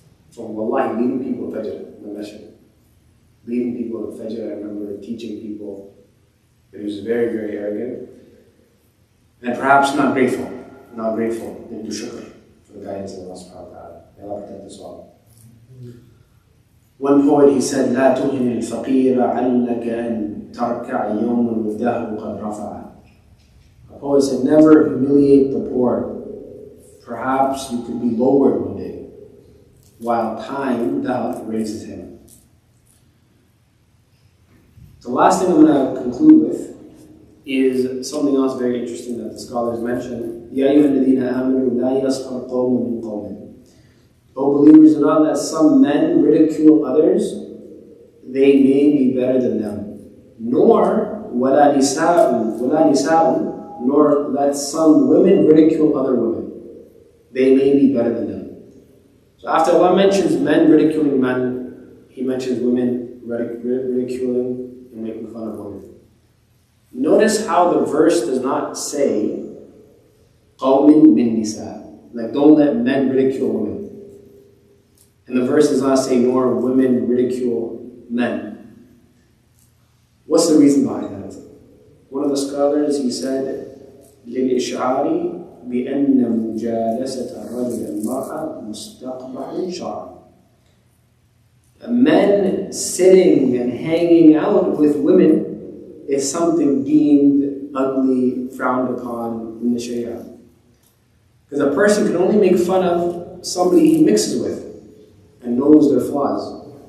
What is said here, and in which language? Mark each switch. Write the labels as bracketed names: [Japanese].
[English] So wallahi, leading people to Fajr, the mission. Leading people to Fajr, I remember teaching people. But he was very, very arrogant. And perhaps not grateful. Didn't do shukr for the guidance of Allah subhanahu wa ta'ala. May Allah protect us all. [Arabic] One poet, he said, "لا تهن الفقير علك أن تركع يوما والدهر قد رفع." [English] A poet said, never humiliate the poor. Perhaps you could be lowered one day, while time, doubt, raises him. The last thing I'm going to conclude with is something else very interesting that the scholars mentioned. [Arabic] يَا أَيُّهَا الَّذِينَ آمَنُوا لَا يَسْخَرْ قَوْمٌ مِّن قَوْمٍ. [English] O believers, do not let some men ridicule others. They may be better than them. Nor [Arabic] وَلَا نِسَاءٌ, [English] nor let some women ridicule other women. They may be better than them. So after Allah mentions men ridiculing men, He mentions women ridiculing and making fun of women. Notice how the verse does not say [Arabic] قَوْمٍ مِّن نِسَاء, [English] like don't let men ridicule women. And the verse does not say nor women ridicule men. What's the reason behind that? [Arabic] One of the scholars, he said, لِلْإِشْعَارِ بِأَنَّ مُجَالَسَةَ الرَّجُلِ الْمَرْأَةِ مُسْتَقْبَحٌ شَرْعًا. [English] Men sitting and hanging out with women is something deemed ugly, frowned upon in the Sharia. Because a person can only make fun of somebody he mixes with and knows their flaws.